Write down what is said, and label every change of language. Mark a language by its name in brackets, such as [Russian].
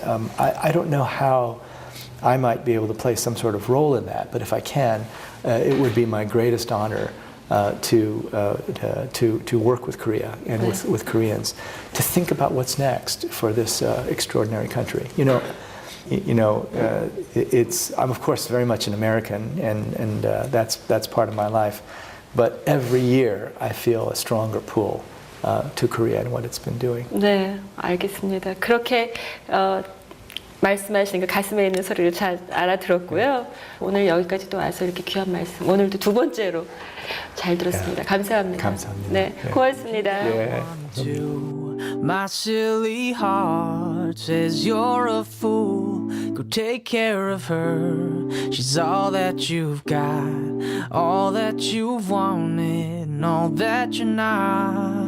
[English] I don't know how I might be able to play some sort of role in that, but if I can, it would be my greatest honor to work with Korea and with Koreans to think about what's next for this extraordinary country. I'm of course very much an American, and that's part of my life. But every year I feel a stronger pull to Korea and what it's been doing. [Korean] 네, 알겠습니다. 그렇게 말씀하시는 그 가슴에 있는 소리를 잘 알아들었고요. 오늘 여기까지 또 와서 이렇게 귀한 말씀, 오늘도 두 번째로 잘 들었습니다. 감사합니다. 감사합니다. 네, 고맙습니다. 네. [English] My silly heart says you're a fool. Go take care of her. She's all that you've got, all that you've wanted, and all that you're not.